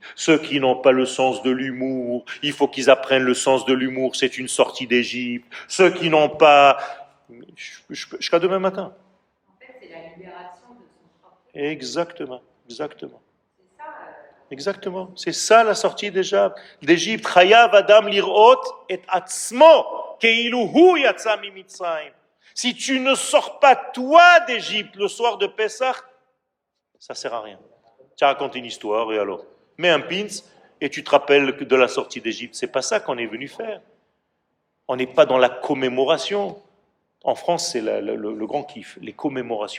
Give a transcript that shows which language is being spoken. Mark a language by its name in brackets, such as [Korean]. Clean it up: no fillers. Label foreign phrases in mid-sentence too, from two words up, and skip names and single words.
[French] Ceux qui n'ont pas le sens de l'humour, il faut qu'ils apprennent le sens de l'humour, c'est une sortie d'Égypte. Ceux qui n'ont pas... Jusqu'à demain matin. En fait, c'est la libération de son propre. Exactement, exactement. C'est ça. Exactement. C'est ça la sortie d'Égypte. [Hebrew] חייב אדם לראות את עצמו כאילו הוא יצא ממצרים. [French] Si tu ne sors pas toi d'Égypte le soir de Pessah, ça sert à rien. Tu as raconté une histoire et alors, mets un pins et tu te rappelles de la sortie d'Égypte. C'est pas ça qu'on est venu faire. On n'est pas dans la commémoration. En France, c'est le grand kiff, les commémorations.